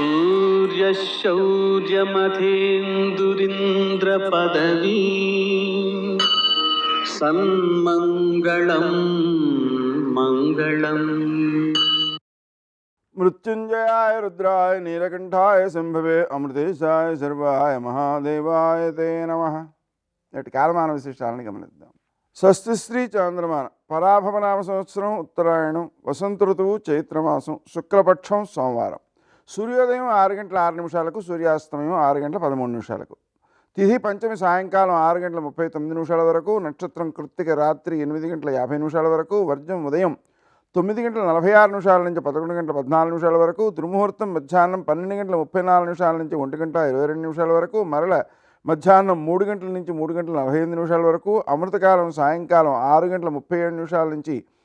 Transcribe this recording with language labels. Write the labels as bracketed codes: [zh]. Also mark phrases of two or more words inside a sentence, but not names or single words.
[sa] सूर्यशौर्यमथेन्दुरिन्द्रपदवी सन्मङ्गलं मङ्गलम् मृत्युंजयाय रुद्राय नीलकंठाय संभवे अमृतेशाय सर्वाय महादेवाय ते नमः. [te] నేటి కాలమాన విశేషాలను గమనిద్దాం. స్వస్తి శ్రీ చాంద్రమాన పరాభవనామ సంవత్సరం ఉత్తరాయణం వసంత ఋతువు చైత్రమాసం శుక్లపక్షం సోమవారం. సూర్యోదయం 6:06 సూర్యాస్తమయం 6:13 తిథి పంచమి సాయంకాలం 6:39 వరకు, నక్షత్రం కృత్తిక రాత్రి 8:50 వరకు, వర్జం ఉదయం 9:46 నుంచి 11:14 వరకు, దుర్ముహూర్తం మధ్యాహ్నం 12:34 నుంచి 1:22 వరకు, మరల మధ్యాహ్నం 3 గంటల నుంచి 3:45 వరకు, అమృతకాలం సాయంకాలం 6:37 నుంచి